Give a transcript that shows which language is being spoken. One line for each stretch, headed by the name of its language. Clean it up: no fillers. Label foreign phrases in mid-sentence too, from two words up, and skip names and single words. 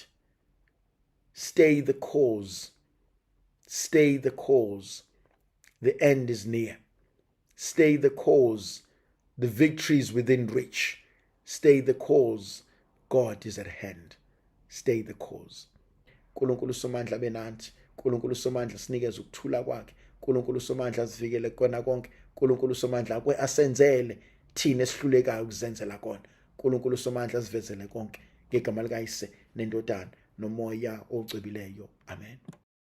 English: Stay the course. Stay the course. The end is near. Stay the course. The victory is within reach. Stay the course. God is at hand. Stay the course.
Zulu: Nkulunkulu Somandla benanti, Nkulunkulu Somandla sinikeze ukuthula kwakhe, Nkulunkulu Somandla sivikele kona konke, Nkulunkulu Somandla akwe asenzele thina esihlulekayo ukuzenzela kona, Nkulunkulu Somandla sivezele konke ngegama likaYise neNdodana noMoya ogcibileyo. Amen.